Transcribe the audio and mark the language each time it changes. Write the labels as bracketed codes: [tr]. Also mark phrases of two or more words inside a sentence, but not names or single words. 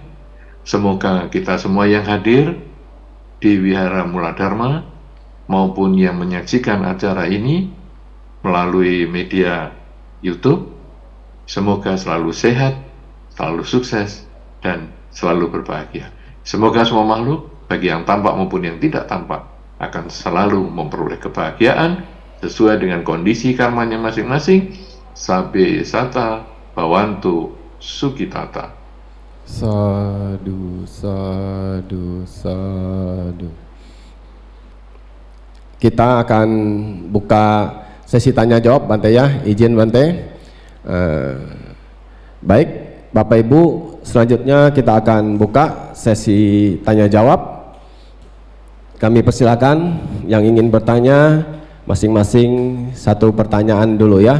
[id] Semoga kita semua yang hadir di Wihara Mula Dharma maupun yang menyaksikan acara ini melalui media YouTube, semoga selalu sehat, selalu sukses, dan selalu berbahagia. Semoga semua makhluk, baik yang tampak maupun yang tidak tampak, akan selalu memperoleh kebahagiaan sesuai dengan kondisi karmanya masing-masing. [pi] Sabe sata bawantu sukitata. Sadu, sadu, sadu. [id] Kita akan buka sesi tanya jawab, Bante ya, izin Bante. Baik, Bapak Ibu, selanjutnya kita akan buka sesi tanya jawab. Kami persilakan yang ingin bertanya, masing-masing satu pertanyaan dulu ya.